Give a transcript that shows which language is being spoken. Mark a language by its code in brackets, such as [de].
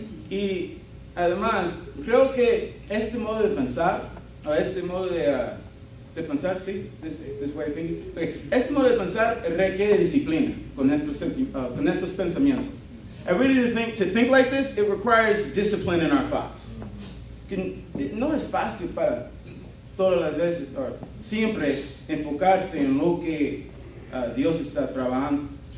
[es] Y además, creo que este modo de pensar, o este modo de pensar, sí, [en] this way of thinking. Okay. [es] Este modo de pensar requiere disciplina con estos pensamientos. [en] And really to think like this, it requires discipline in our thoughts. [es] Que no es fácil para todas las veces, o siempre enfocarse en lo que Dios está trabajando.